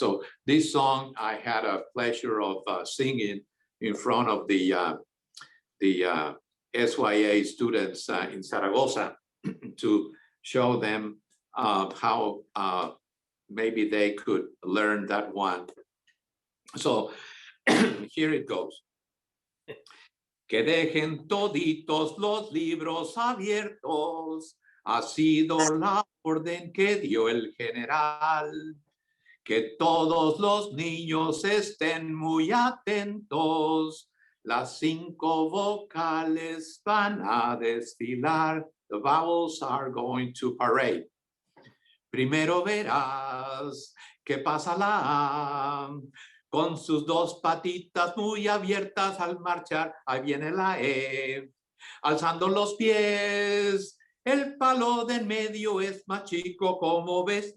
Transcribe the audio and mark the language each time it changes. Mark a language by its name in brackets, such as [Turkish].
[English] So this song I had a pleasure of singing in front of the SYA students in Zaragoza to show them how maybe they could learn that one. So here it goes. [Spanish] Que dejen toditos los libros abiertos, ha sido la orden que dio el general. Que todos los niños estén muy atentos, las 5 vocales van a desfilar. [English] The vowels are going to parade. [Spanish] Primero verás que pasa la A, con sus 2 patitas muy abiertas al marchar. Ahí viene la E, alzando los pies. El palo de en medio es más chico, como ves.